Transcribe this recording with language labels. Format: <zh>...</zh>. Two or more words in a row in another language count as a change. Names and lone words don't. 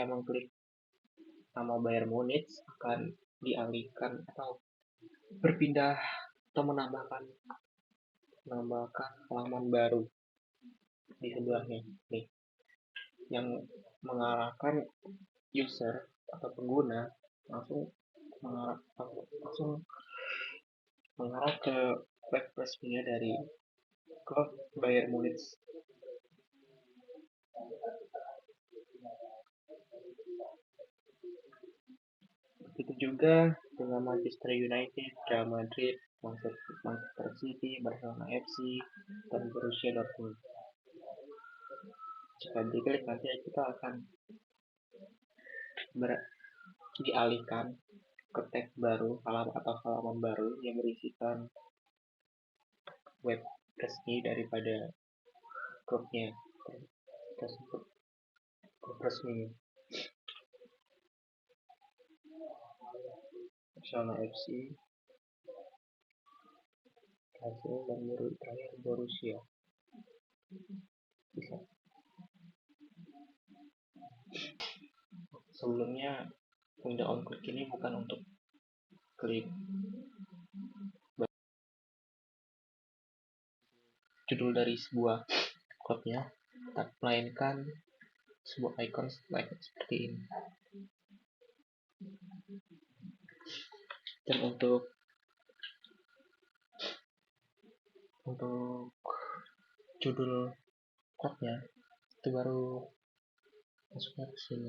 <id>mengklik nama Bayern Munich akan dialihkan atau berpindah atau menambahkan halaman baru di sebelahnya nih, yang mengarahkan user atau pengguna langsung langsung mengarah ke web resminya dari klub Bayern Munich. Begitu juga dengan Manchester United, Real Madrid, Manchester City, Barcelona FC, dan Borussia Dortmund. Jika diklik nanti kita akan dialihkan ke tab baru atau halaman baru yang berisikan web resmi daripada klubnya tersebut, klub resmi Barcelona FC, Lazio, dan terakhir Borussia. Bisa. Sebelumnya</id> <en>window on click</en> <id>ini bukan untuk klik judul dari sebuah klubnya, melainkan sebuah icon seperti ini. Dan untuk judul klubnya itu baru masuknya ke sini.</id>